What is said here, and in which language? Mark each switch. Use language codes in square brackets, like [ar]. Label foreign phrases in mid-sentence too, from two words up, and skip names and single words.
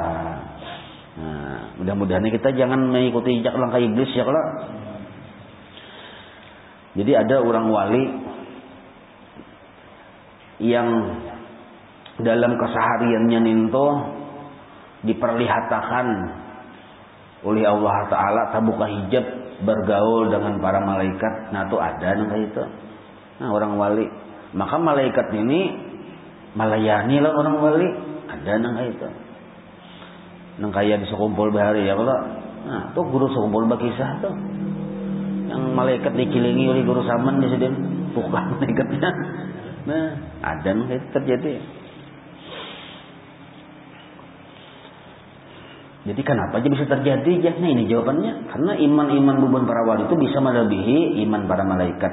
[id] Nah, mudah-mudahan kita jangan mengikuti jejak langkah iblis ya kalau. Jadi ada orang wali yang dalam kesehariannya itu diperlihatkan oleh Allah Ta'ala tabuka hijab bergaul dengan para malaikat. Nah, itu ada kayak itu. Nah, orang wali. Maka malaikat ini melayani lah orang wali. Ada kayak itu. [bjn] Nang kaya di sekumpul bahari ya kalau. Nah, tuh guru sekumpul bakisah tuh. [id] Yang malaikat dikilingi oleh guru saman di sini. Bukan malaikatnya. Nah, ada kayak itu terjadi. Jadi kenapa aja bisa terjadi ya? Nah, ini jawabannya. Karena iman-iman bubuhan para wali itu bisa melebihi iman para malaikat.